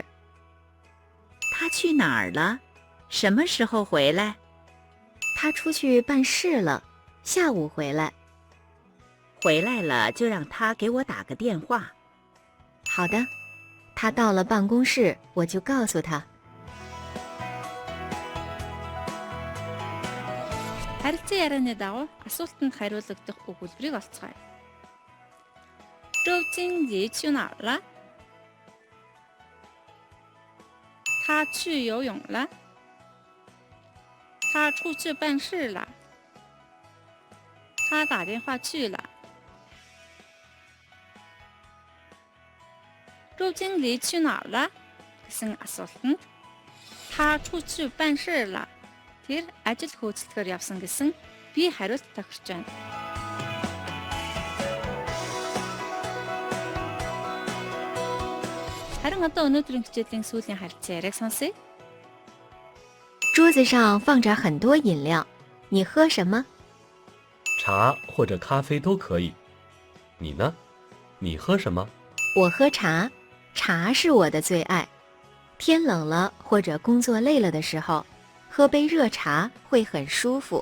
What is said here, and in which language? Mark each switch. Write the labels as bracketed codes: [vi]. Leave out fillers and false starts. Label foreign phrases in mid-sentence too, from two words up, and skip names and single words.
[zh] 他去哪儿了？什么时候回来？他出去办事了，下午回来。回来了就让他给我打个电话。好的，他到了办公室，我就告诉他。 [mn] Харилцан ярианы дагуу асуултанд хариулагдах өгүүлбэрийг олцгоё. [zh] 周经理去哪儿了？他去游泳了。他出去办事了。他打电话去了。周经理去哪儿了 [mn] гэсэн асуултанд та [zh] 出去办事了. [mn] Тэр ажил хөөцөлтөөр явсан гэсэн би хариулт тохирч байна. Харин одоо өнөөдрийн хичээлийн сүүлийн харилцан яриаг сонсъё. [zh] 桌子上放着很多饮料，你喝什么？茶或者咖啡都可以。你呢？你喝什么？我喝茶，茶是我的最爱。天冷了或者工作累了的时候，喝杯热茶会很舒服。